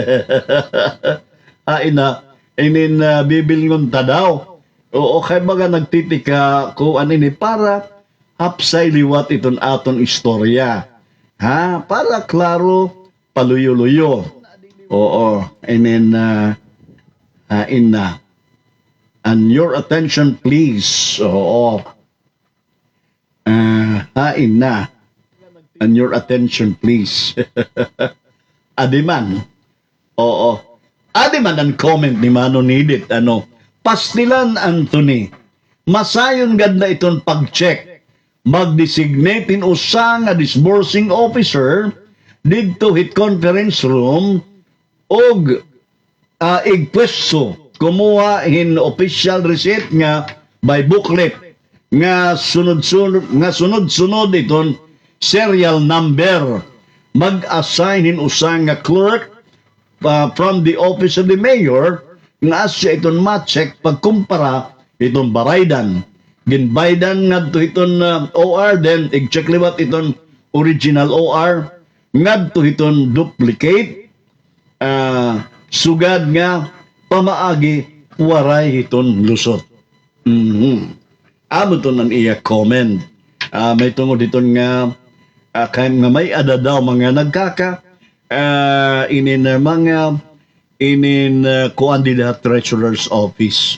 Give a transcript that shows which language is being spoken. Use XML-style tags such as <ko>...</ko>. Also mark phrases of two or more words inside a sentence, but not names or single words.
<war>Inin bibilngon ta daw. Oo, kay baga nagtitika ko anini para hapsay liwat iton aton istorya. Ha? Para klaro, paluyo-luyo. Oo.</war> <en>And then, and your attention please.</en> <war>Oo.</war> <en>And your attention please.</en> <war>Adiman. Oo. Adiman ang comment ni Mano Nidit. Pastilan Anthony. Masayon gad na iton pag-check. Mag-designate in usa nga disbursing officer didto hit</war> <en>conference room</en> <war>og igpwesto kumuha hin official receipt nga</war> <en>by booklet</en> <war>nga sunod-sunod iton</war> <en>serial number</en> <war>mag-assign hin usa nga clerk</war> <en>from the office of the mayor</en> <war>nga asya iton ma-check pagkumpara iton baraydan ginbaydan ngadto iton OR then i-check liwat iton original OR ngadto iton duplicate sugad nga pamaagi waray iton lusot. amo to ng iya comment. May tungod dito nga kay nga may ada daw mga nagkaka inin kuan dida</war> <en>treasurer's office.</en>